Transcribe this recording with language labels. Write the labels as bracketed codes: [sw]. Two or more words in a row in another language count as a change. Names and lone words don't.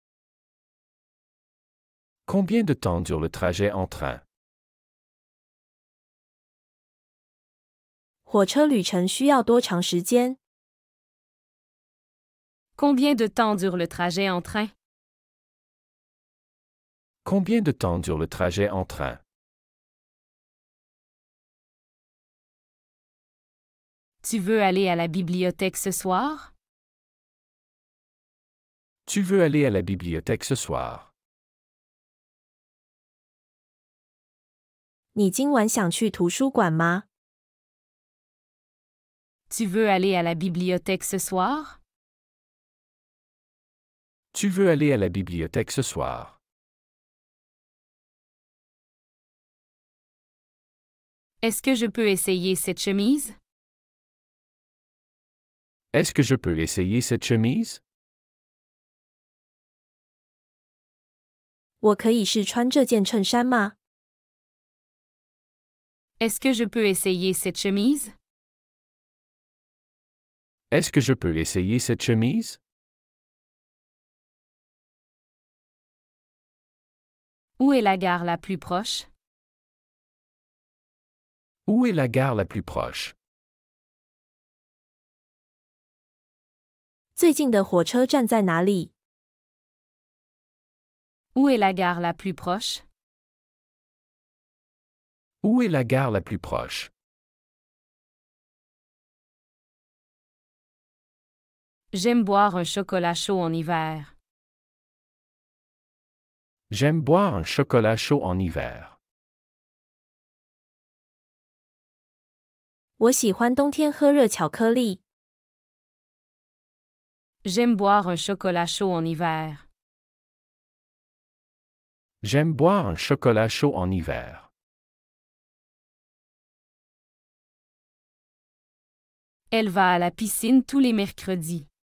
[fr] Combien de temps dure le trajet en train? [zh] 火车旅程需要多长时间？ [fr] Combien de temps dure le trajet en train? Combien de temps dure le trajet en train? Tu veux aller à la bibliothèque ce soir? Tu veux aller à la bibliothèque ce soir? [zh] 你今晚想去图书馆吗？ [fr] Tu veux aller à la bibliothèque ce soir? Tu veux aller à la bibliothèque ce soir? Est-ce que je peux essayer cette chemise? Est-ce que je peux essayer cette chemise? [zh] 我可以试穿这件衬衫吗？ [fr] Est-ce que je peux essayer cette chemise? Est-ce que je peux essayer cette chemise? Où est la gare la plus proche? Où est la gare la plus proche? [zh] 最近的火车站在哪里？ [fr] Où est la gare la plus proche? Où est la gare la plus proche? J'aime boire un chocolat chaud en hiver. J'aime boire un chocolat chaud en hiver. [zh] 我喜欢冬天喝热巧克力。 [fr] J'aime boire un chocolat chaud en hiver. J'aime boire un chocolat chaud en hiver. Elle va à la piscine tous les mercredis.